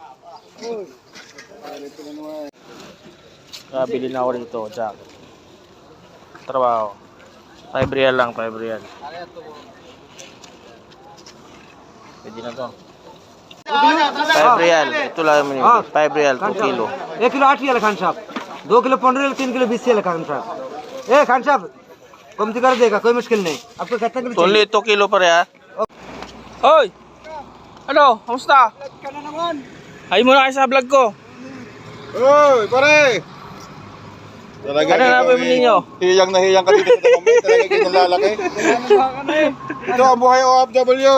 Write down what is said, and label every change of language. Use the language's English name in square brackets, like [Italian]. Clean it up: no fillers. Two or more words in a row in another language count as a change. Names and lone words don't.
[Filipino] Bili na ako dito, Jack. Trabaho. 5 real lang, 5 real. Pwede na to. 5 real. Ito lang yung menu. 5 real, 2 kilo. [Hindi] 1 किलो 8 रियल खान साहब 2 किलो 15 रियल 3 किलो 20 रियल खान साहब खान साहब कमती कर देगा कोई मुश्किल नहीं आपको कितना किलो चाहिए [Filipino] Only 2 kilo pare, ha? Hoy! Ano? Kamusta? Hay mo na kayo sa vlog ko. Uy, pare! Talaga Ano na ba ninyo? Hiyang na hiyang ka dito sa moment. Talaga ganyan lalaki. Ito ang buhay OFW.